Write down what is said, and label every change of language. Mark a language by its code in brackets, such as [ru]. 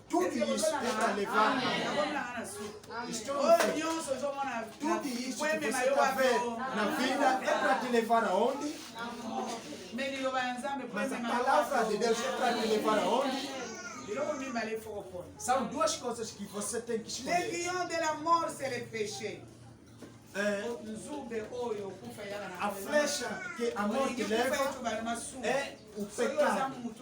[pt] Tudo isso é para levar a morte. Estou tudo isso que você está vendo na vida é para te levar aonde? Mas a palavra de Deus é para te levar aonde? São duas coisas que você tem que escolher. [fr] Les guillons de la mort, c'est le péché. [pt] A flecha que a morte leva é o pecado.